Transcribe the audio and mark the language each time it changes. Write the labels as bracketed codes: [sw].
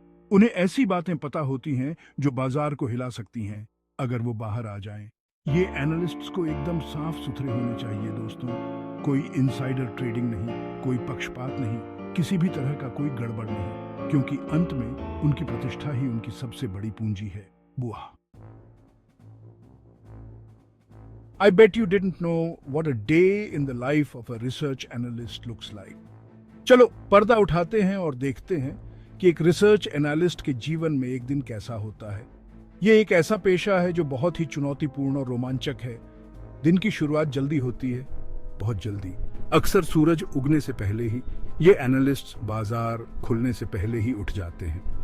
[hi] उन्हें ऐसी बातें पता होती हैं जो बाजार को हिला सकती हैं अगर वो बाहर आ जाएं। ये एनालिस्ट्स को एकदम साफ सुथरे होने चाहिए दोस्तों। कोई इनसाइडर ट्रेडिंग नहीं, कोई पक्षपात नहीं, किसी भी तरह का कोई गड़बड़ नहीं, क्योंकि अंत में उनकी प्रतिष्ठा ही उनकी सबसे बड़ी पूंजी है। बुआ। [en] I bet you didn't know what a day in the life of a research analyst looks like. [hi] चलो पर्दा उठाते हैं और देखते हैं कि एक रिसर्च एनालिस्ट के जीवन में एक दिन कैसा होता है। ये एक ऐसा पेशा है जो बहुत ही चुनौतीपूर्ण और रोमांचक है। दिन की शुरुआत जल्दी होती है, बहुत जल्दी। अक्सर सूरज उगने से पहले ही ये एनालिस्ट बाजार खुलने से पहले ही उठ जाते हैं।